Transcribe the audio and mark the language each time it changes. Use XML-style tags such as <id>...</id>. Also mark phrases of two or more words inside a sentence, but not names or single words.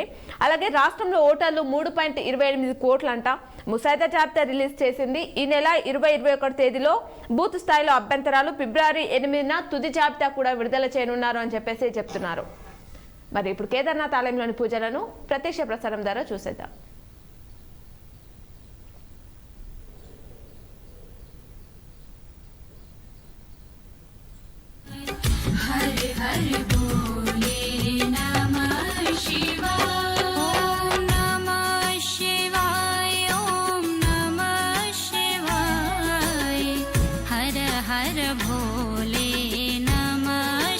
<te>అలాగే రాష్ట్రంలో ఓటర్లు 3.28 కోట్లంట. ముసాయిదా జాబితా రిలీజ్ చేసింది. ఈ నెల 20-21 తేదీలో బూత్ స్థాయిలో అభ్యంతరాలు, ఫిబ్రవరి 8న తుది జాబితా కూడా విడుదల చేయనున్నారు అని చెప్పేసి చెప్తున్నారు. మరి ఇప్పుడు కేదార్నాథ్ ఆలయంలోని పూజలను ప్రత్యక్ష ప్రసారం ద్వారా చూసేద్దాం.</te> <sa>हरे हरे बोले नमः शिवाय, ओम नमः शिवाय, ओम नमः शिवाय, हर हर भोले नमः</sa>